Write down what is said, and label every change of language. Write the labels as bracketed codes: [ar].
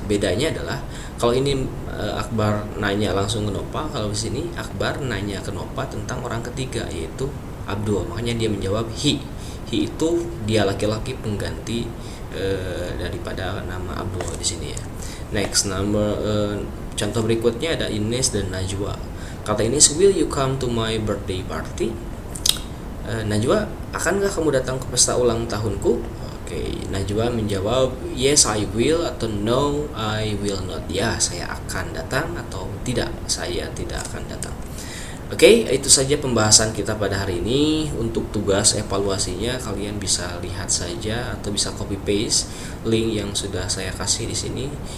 [id] Bedanya adalah kalau ini Akbar nanya langsung ke Nopa, kalau di sini Akbar nanya ke Nopa tentang orang ketiga yaitu Abdul. Makanya dia menjawab he. He itu dia laki-laki pengganti daripada nama Abdul di sini ya. Next, contoh berikutnya ada Ines dan Najwa. [en] Kata Ines, will you come to my birthday party? [id] Najwa, akankah kamu datang ke pesta ulang tahunku? Oke, Najwa menjawab, yes I will atau no I will not. Ya, saya akan datang atau tidak, saya tidak akan datang. Oke, itu saja pembahasan kita pada hari ini. Untuk tugas evaluasinya kalian bisa lihat saja atau bisa copy paste link yang sudah saya kasih di sini.